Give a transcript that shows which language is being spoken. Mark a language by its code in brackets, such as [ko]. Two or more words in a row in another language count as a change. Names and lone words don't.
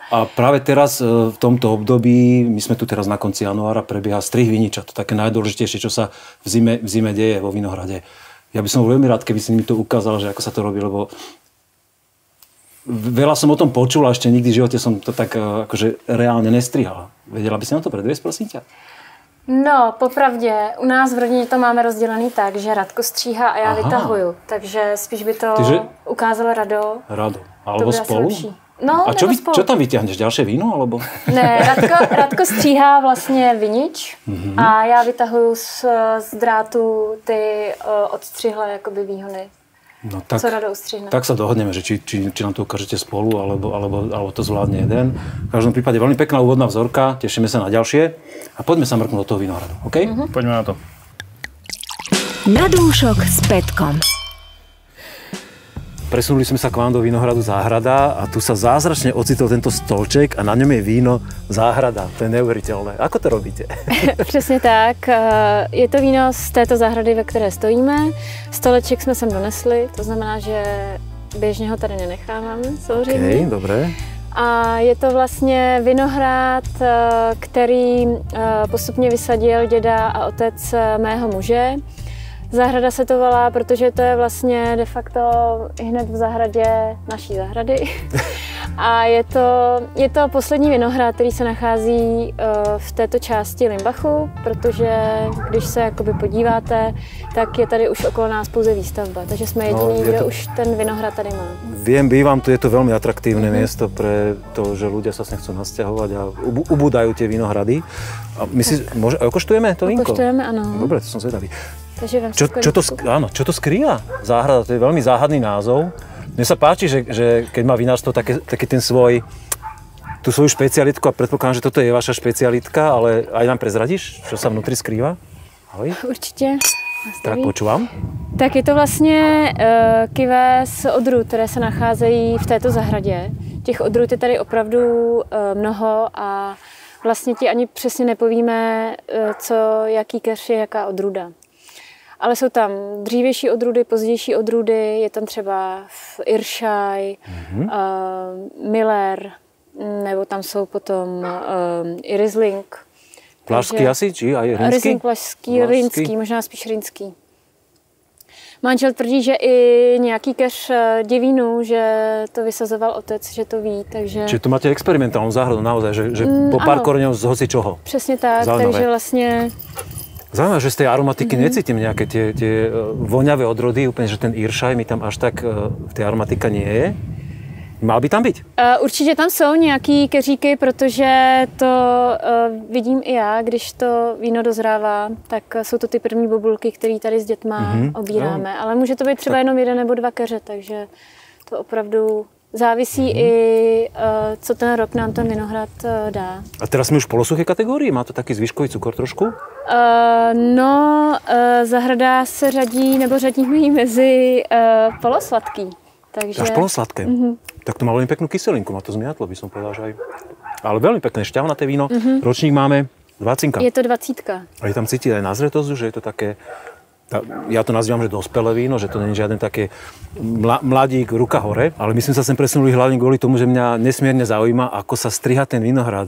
[sk] A práve teraz v tomto období, my sme tu teraz na konci januára, prebieha strih viniča. To také najdôležitejšie, čo sa v zime deje vo vinohrade. Ja by som veľmi rád, keby si mi to ukázal, že ako sa to robí, lebo veľa som o tom počul a ešte nikdy v živote som to tak akože reálne nestrihal. Vedela by si nám to predviesť, prosím ťa? No, [cs] popravdě, u nás v rodině to máme rozdělený tak, že Radko stříhá a já vytahuju. Takže spíš by to ukázalo Rado. [sk] Alebo spolu? No, a čo tam vyťahneš? Ďalšie víno? Alebo? [cs] Ne, Radko stříhá vlastně vinič a já vytahuju z drátu ty odstřihlé jakoby výhony. No, tak, co Rado ustřihne. [sk] Tak sa dohodneme, že či nám to ukážete spolu, alebo to zvládne jeden. V každom prípade veľmi pekná úvodná vzorka, tešíme sa na ďalšie a poďme sa mrknúť do toho vinohradu, OK? Poďme na to. Na dúšok s Petkom. Presunuli sme sa k vám do vinohradu Záhrada a tu sa zázračne ocitol tento stolček a na ňom je víno Záhrada. To je neuveriteľné. Ako to robíte? [cs] Přesně tak. Je to víno z této zahrady, ve které stojíme. Stoleček jsme sem donesli, to znamená, že běžně ho tady nenecháváme, samozřejmě. [sk] OK, dobré. [cs] A je to vlastně vinohrad, který postupně vysadil děda a otec mého muže. Zahrada se to volá, protože to je vlastně de facto hned v zahradě naší zahrady. A je to poslední vinohrad, který se nachází v této části Limbachu, protože když se jakoby podíváte, tak je tady už okolo nás pouze výstavba. Takže jsme jediní, kdo už ten vinohrad tady má. [sk] Viem, bývam tu, je to veľmi atraktívne miesto pre to, že ľudia sa nechcú nasťahovať a ubúdajú tie vinohrady. A my si, okoštujeme to vínko? Okoštujeme, áno. Dobre, to som zvedavý. Čo to skrýva? Záhrada, to je veľmi záhadný názov. Mne sa páči, že keď má vinárstvo taký ten tú svoju špecialitku a predpokladám, že toto je vaša špecialitka, ale aj nám prezradíš, čo sa vnútri skrýva? Ahoj. [cs] Určitě. [sk] Tak počúvam. [cs] Tak je to vlastně kyvé z odrůd, které se nacházejí v této zahradě. Těch odrůd je tady opravdu mnoho a vlastně ti ani přesně nepovíme, jaký keř je jaká odrůda. Ale jsou tam dřívější odrůdy, pozdější odrůdy, je tam třeba Iršaj, Miller, nebo tam jsou potom i Riesling. [sk] Plašský asi, či aj rýnsky? [cs] Riesling plašský, rýnský, možná spíš rýnský. Manžel tvrdí, že i nějaký keř děvínu, že to vysazoval otec, že to ví, takže... [sk] Čiže tu máte experimentálnu záhradu naozaj, že po pár koreňov z hoci čoho. [cs] Přesně tak, [sk] Zaujímavé. [cs] takže vlastně... [sk] Zaujímavé, že z tej aromatiky necítim nejaké tie voňavé odrody, úplne, že ten Iršaj mi tam až tak v tej aromatika nie je. Mal by tam být? [cs] Určitě tam jsou nějaký keříky, protože to vidím i já, když to víno dozrává, tak jsou to ty první bobulky, které tady s dětma obíráme. Ale může to být třeba jenom 1 nebo 2 keře, takže to opravdu závisí i, co ten rok nám ten vinohrad dá. [sk] A teraz jsme už v polosuché kategorii? Má to taký zvyškový cukor trošku? [cs] Zahrada se řadí, nebo řadíme ji mezi polosladký. Takže... [sk] Až polosladké. Tak to má veľmi peknú kyselinku, ma to zmiatlo, by som povedal, že aj. Ale veľmi pekné, šťavnaté víno. Ročník máme 20. Je to 20. A je tam cítiť aj na zretost, že je to také, ja to nazývam, že dospelé víno, že to nie je žiaden také mladík, ruka hore, ale my sme sa sem presunuli hlavne kvôli tomu, že mňa nesmierne zaujíma, ako sa striha ten vinohrad.